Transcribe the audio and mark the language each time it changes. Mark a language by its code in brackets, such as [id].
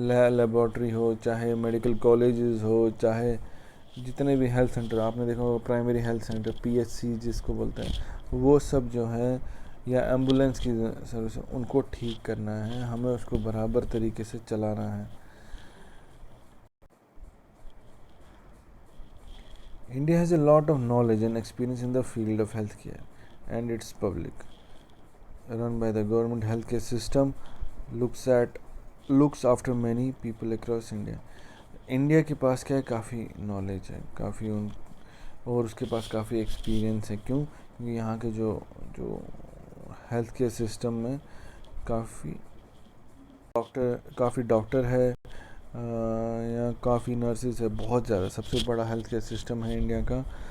[hi] Laboratory हो, चाहे medical colleges हो, चाहे जितने भी हेल्थ सेंटर, आपने देखा होगा प्राइमरी हेल्थ सेंटर, PHC जिसको बोलते हैं, वो सब जो है, या एम्बुलेंस की सर्विस, उनको ठीक करना है, हमें उसको बराबर तरीके से चलाना है. [en] India has a lot of knowledge and experience in the field of healthcare, and its public run by the government healthcare system looks after many people across India. [hi] India के पास क्या है, काफ़ी नॉलेज है, और उसके पास काफ़ी एक्सपीरियंस है. क्योंकि यहाँ के जो हेल्थ केयर सिस्टम में काफ़ी डॉक्टर है, या काफ़ी नर्सेज है, बहुत ज़्यादा, सबसे बड़ा हेल्थ केयर सिस्टम है इंडिया का.